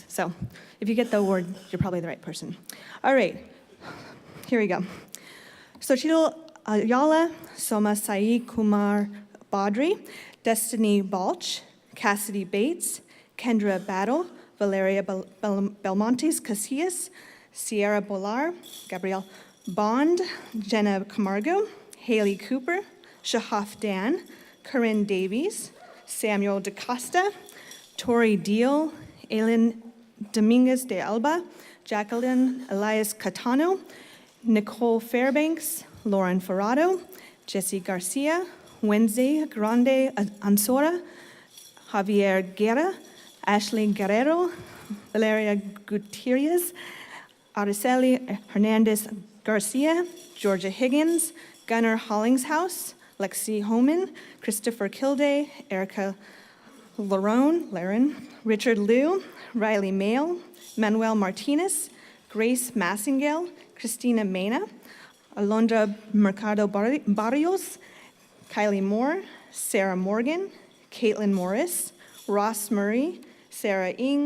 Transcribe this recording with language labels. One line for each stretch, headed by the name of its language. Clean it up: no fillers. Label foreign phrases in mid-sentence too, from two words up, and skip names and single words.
English: So if you get the award, you're probably the right person. All right, here we go. Sochito Ayala, Soma Sai Kumar Badri, Destiny Balch, Cassidy Bates, Kendra Battle, Valeria Belmontes Casillas, Sierra Bolar, Gabrielle Bond, Jenna Camargo, Haley Cooper, Shahaf Dan, Corinne Davies, Samuel DaCosta, Tori Deal, Aileen Dominguez de Alba, Jacqueline Elias Catano, Nicole Fairbanks, Lauren Ferrado, Jesse Garcia, Wednesday Grande Ansora, Javier Guerra, Ashley Guerrero, Valeria Gutierrez, Araceli Hernandez Garcia, Georgia Higgins, Gunnar Hollingshouse, Lexi Homan, Christopher Kilday, Erica Laren, Richard Liu, Riley Mail, Manuel Martinez, Grace Massingale, Christina Mena, Alondra Mercado Barrios, Kylie Moore, Sarah Morgan, Caitlin Morris, Ross Murray, Sarah Ng,